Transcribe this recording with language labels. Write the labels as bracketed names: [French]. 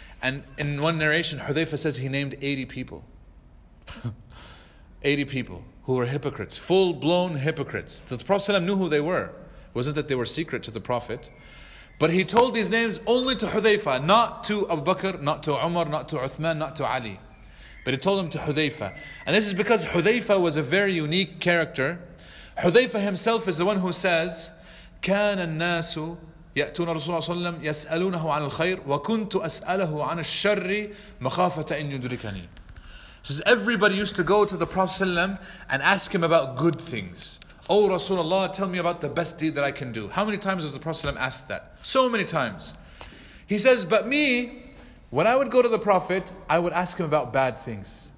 [English] And in one narration, Hudhayfa says he named 80 people. 80 people who were hypocrites, full-blown hypocrites. The Prophet ﷺ knew who they were. It wasn't that they were secret to the Prophet. But he told these names only to Hudhayfa, not to Abu Bakr, not to Umar, not to Uthman, not to Ali. But he told them to Hudhayfa. And this is because Hudhayfa was a very unique character. Hudhayfa himself is the one who says, [Arabic] كان الناس يأتون رسول الله صلى الله عليه وسلم يسألونه عن الخير وكنت أسأله عن الشر مخافة أن يدركني. [English] Says everybody used to go to the Prophet ﷺ and ask him about good things. Oh Rasulullah, tell me about the best deed that I can do. How many times does the Prophet ﷺ ask that? So many times. He says, but me, when I would go to the Prophet, I would ask him about bad things.